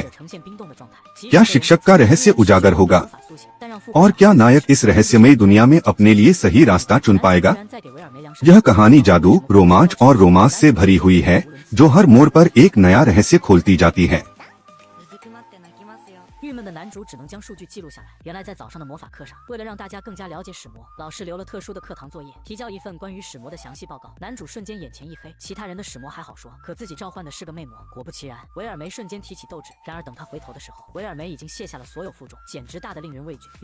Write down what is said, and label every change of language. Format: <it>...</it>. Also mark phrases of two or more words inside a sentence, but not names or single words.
<hi>क्या शिक्षक का रहस्य उजागर होगा और क्या नायक इस रहस्यमयी दुनिया में अपने लिए सही रास्ता चुन पाएगा? यह कहानी जादू, रोमांच और रोमांस से भरी हुई है, जो हर मोड़ पर एक नया रहस्य खोलती जाती है।</hi> <zh>闷的男主只能将数据记录下来。原来在早上的魔法课上，为了让大家更加了解使魔，老师留了特殊的课堂作业，提交一份关于使魔的详细报告。男主瞬间眼前一黑，其他人的使魔还好说，可自己召唤的是个魅魔。果不其然，维尔梅瞬间提起斗志。然而等他回头的时候，维尔梅已经卸下了所有负重，简直大得令人畏惧。</zh>